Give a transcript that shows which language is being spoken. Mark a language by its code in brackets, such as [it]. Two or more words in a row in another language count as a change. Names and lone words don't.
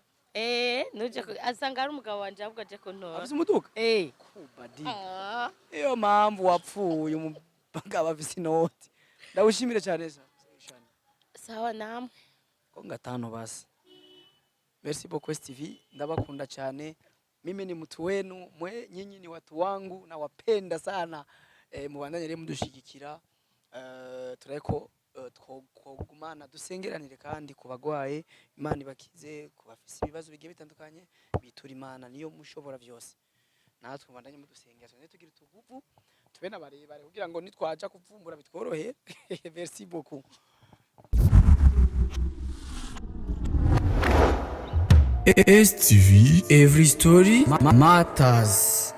[rn] nuje asanga ari umugabo wanje ahubwo aje kuntora afise umuduka kubadi iyo mpamvu wapfuye umugabo afise inoti ndawushimire cyane [sw] sawa namwe [rn] ko ngatano basi [fr] merci beaucoup [rn] TV ndabakunda cyane [sw] mimi ni mtu wenu nyinyi ni watu wangu na wapenda sana [rn] mubandanye rero mudushigikira tureko twogumana dusengeranire kandi kubagwaye Imana ibakize kubafise ibibazo bigiye bitandukanye bitura Imana niyo mushobora byose natwe mubandanye mudusengera twene tugira tuguvu tube nabarebare kugira ngo nitwaja kuvumbura bitworohe [fr] merci beaucoup [en] STV, every story matters.